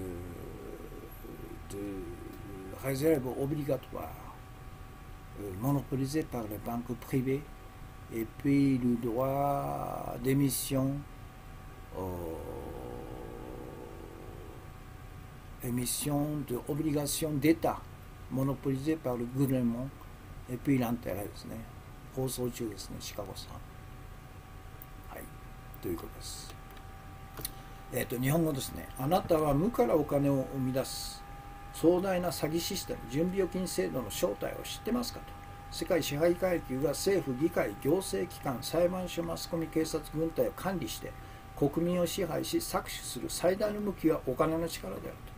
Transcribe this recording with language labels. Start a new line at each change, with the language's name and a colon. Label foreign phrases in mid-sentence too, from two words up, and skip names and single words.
French: réserve obligatoire monopolisé par les banques privées, et puis le droit d'émission, émission d'obligations d'État monopolisé par le gouvernement, et puis l'intérêt
Japanese: ですね。放送中ですね、シカゴさん。はい、ということです。日本語ですね。あなたは無からお金を生み出す壮大な詐欺システム、準備預金制度の正体を知ってますかと。世界支配階級が政府、議会、行政機関、裁判所、マスコミ、警察、軍隊を管理して国民を支配し搾取する最大の武器はお金の力であると。